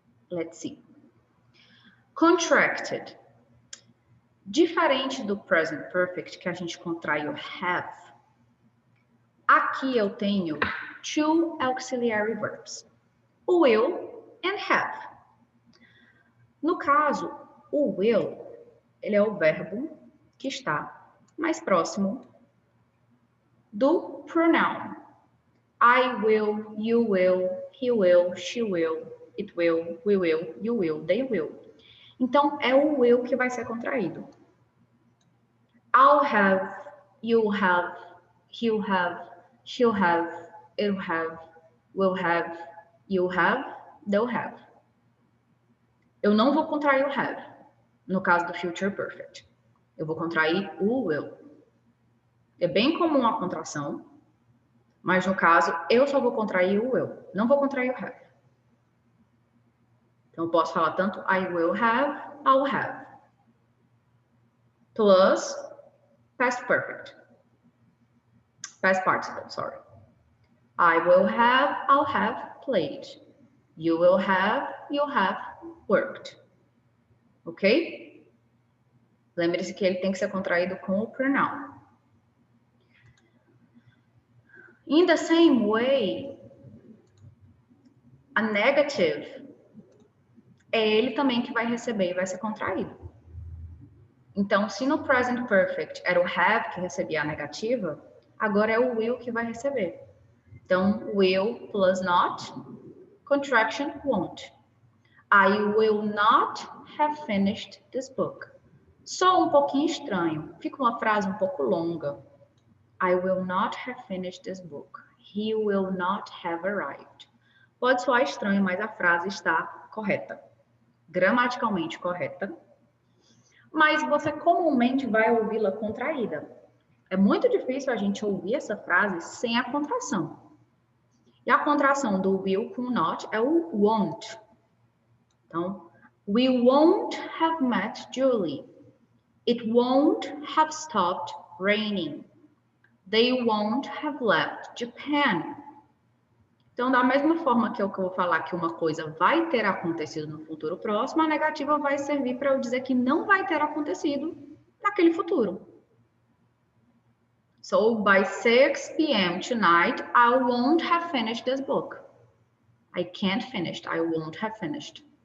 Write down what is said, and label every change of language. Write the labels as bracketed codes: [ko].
[en] Let's see. Contracted. [pt] Diferente do present perfect, que a gente contrai o have, aqui eu tenho [en] two auxiliary verbs. [pt] O will and have. No caso, o will, ele é o verbo que está mais próximo do pronoun. I will, you will, he will, she will, it will, we will, you will, they will. Então, é o will que vai ser contraído. I'll have, you'll have, he'll have, she'll have, it'll have, will have, you'll have, they'll have. Eu não vou contrair o have, no caso do future perfect. Eu vou contrair o will. É bem comum a contração, mas no caso, eu só vou contrair o will, não vou contrair o have. Então, eu posso falar tanto [en] I will have, I'll have. Plus past perfect. Past participle, sorry. I will have, I'll have played. You will have, you'll have worked. Ok? [pt] Lembre-se que ele tem que ser contraído com o pronoun. [en] In the same way, [pt] a negative é ele também que vai receber e vai ser contraído. Então, se no present perfect era o have que recebia a negativa, agora é o will que vai receber. [en] Então, will plus not, contraction won't. I will not have finished this book. [pt] Só um pouquinho estranho. Fica uma frase um pouco longa. [en] I will not have finished this book. He will not have arrived. [pt] Pode soar estranho, mas a frase está correta. Gramaticalmente correta. Mas você comumente vai ouvi-la contraída. É muito difícil a gente ouvir essa frase sem a contração. E a contração do will com not é o won't. Então, [en] we won't have met Julie. It won't have stopped raining. They won't have left Japan. [pt] Então, da mesma forma que eu vou falar que uma coisa vai ter acontecido no futuro próximo, a negativa vai servir para eu dizer que não vai ter acontecido naquele futuro. [en] So, by 6 p.m. tonight, I won't have finished this book. I can't finish, I won't have finished.